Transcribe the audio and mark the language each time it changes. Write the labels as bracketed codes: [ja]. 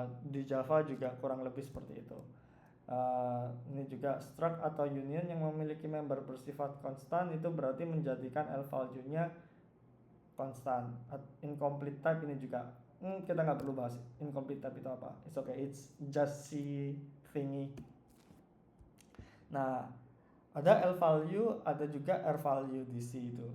[id] Di Java juga kurang lebih seperti itu. Ini juga struct atau union yang memiliki member bersifat konstan, itu berarti menjadikan L value-nya konstan. Incomplete type ini juga kita nggak perlu bahas incomplete type itu apa. [en] It's okay, it's just C thingy. [id] Nah, ada L value, ada juga R value di C itu.